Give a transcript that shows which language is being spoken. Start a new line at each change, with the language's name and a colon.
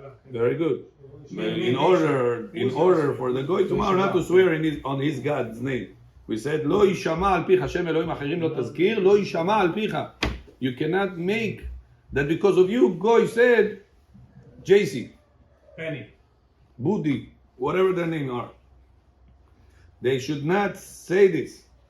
English: Very good. In order for the goy tomorrow not to swear on his God's name.
Hebrew: We said, לא יישמע על פיך, השם אלוהים אחרים לא תזכיר, לא יישמע על פיך.
English: You cannot make that because of you, goy said, JC, Penny, Budi, whatever their name are. They should not say this.